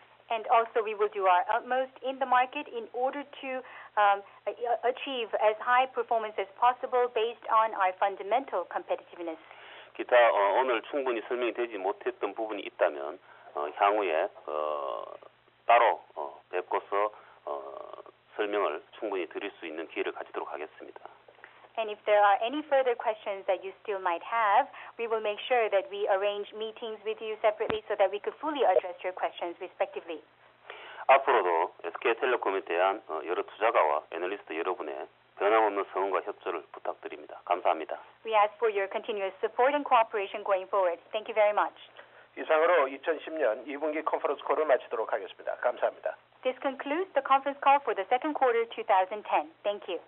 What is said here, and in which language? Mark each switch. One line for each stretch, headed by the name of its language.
English: And also we will do our utmost in the market in order to achieve as high performance as possible based on our fundamental competitiveness.
Korean: 기타 오늘 충분히 설명되지 못했던 부분이 있다면 향후에 따로 뵙고서 설명을 충분히 드릴 수 있는 기회를 가지도록 하겠습니다.
English: And if there are any further questions that you still might have, we will make sure that we arrange meetings with you separately so that we could fully address your questions respectively.
Korean: 앞으로도 SK텔레콤에 대한 여러 투자가와 애널리스트 여러분의 변함없는 성원과 협조를 부탁드립니다. 감사합니다.
English: We ask for your continuous support and cooperation going forward. Thank you very much.
Korean: 이상으로 2010년 2분기 컨퍼런스 콜을 마치도록 하겠습니다. 감사합니다.
English: This concludes the conference call for the second quarter 2010. Thank you.